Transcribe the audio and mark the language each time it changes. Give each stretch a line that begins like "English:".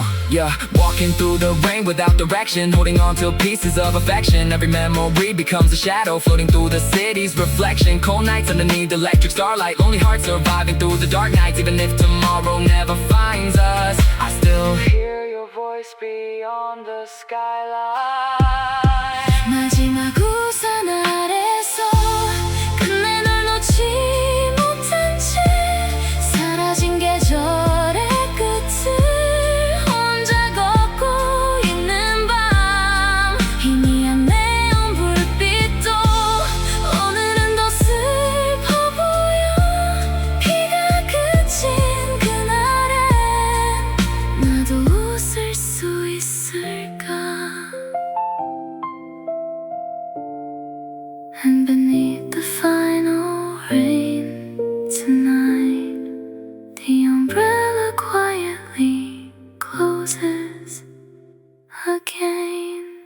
English: Yeah, walking through the rain without direction, holding on to pieces of affection. Every memory becomes a shadow floating through the city's reflection. Cold nights underneath electric starlight, lonely hearts surviving through the dark nights. Even if tomorrow never finds us, I still hear your voice beyond the skyline.
Korean: 마지막 우산 아래서 끝내 널 놓지 못한 채 사라진 계절의 끝을 혼자 걷고 있는 밤. 희미한 네온 불빛도 오늘은 더 슬퍼 보여. 비가 그친 그날엔 나도 웃을 수 있을까.
English: And beneath the final rain tonight, the umbrella quietly closes again.